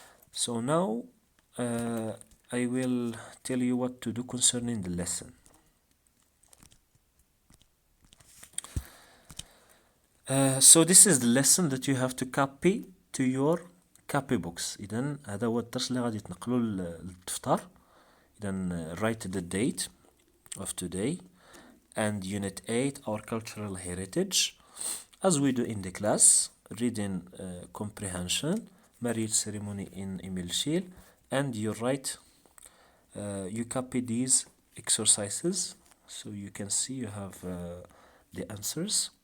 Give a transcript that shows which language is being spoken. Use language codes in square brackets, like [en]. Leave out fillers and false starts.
[en] So now I will tell you what to do concerning the lesson. So this is the lesson that you have to copy to your copy books. [ar] إذن هذا هو الدرس اللي غادي تنقلوا للدفتر. إذن [en] write the date of today and unit 8 our cultural heritage as we do in the class, reading comprehension, marriage ceremony in Imilchil, and you write, you copy these exercises so you can see you have the answers.